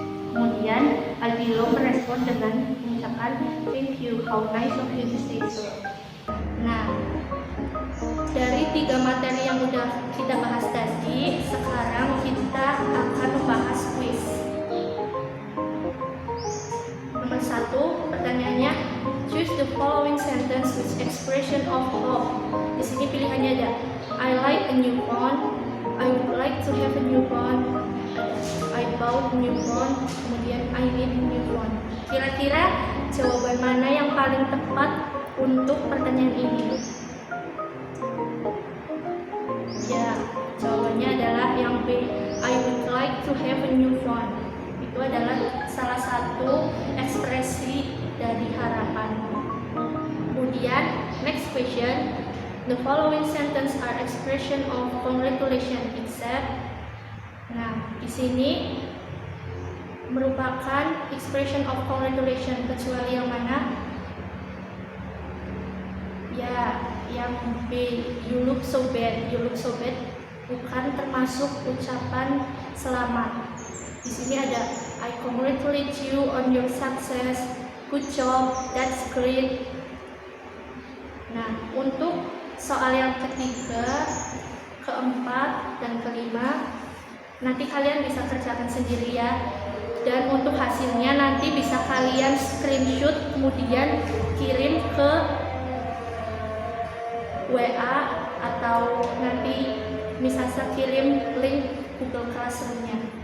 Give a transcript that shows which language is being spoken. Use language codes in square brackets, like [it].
[id] Kemudian Albilo merespon dengan mengucapkan [en] thank you, how nice of you to say so. [id] Nah, dari 3 materi yang udah kita bahas tadi, sekarang kita akan membahas quiz. Nomor 1, pertanyaannya, [en] choose the following sentence with expression of hope. [id] Di sini pilihannya ada [en] I like a new phone, I would like to have a new phone, I bought a new phone, kemudian I need a new phone. [id] Kira-kira jawaban mana yang paling tepat untuk pertanyaan ini? Ya, jawabannya adalah yang B, [en] I would like to have a new phone. [id] Itu adalah salah satu ekspresi dari harapan. [en] Kemudian, next question, the following sentence are expression of congratulation except. [id] Nah, di sini merupakan expression of congratulation kecuali yang mana? [en] Ya, yang B, you look so bad. You look so bad [id] bukan termasuk ucapan selamat. Di sini ada [en] I congratulate you on your success. Good job, that's great. [id] Nah, untuk soal yang ketiga, keempat, dan kelima, nanti kalian bisa kerjakan sendiri ya. Dan untuk hasilnya nanti bisa kalian screenshot kemudian kirim ke WA atau nanti misalnya kirim link Google Classroom-nya.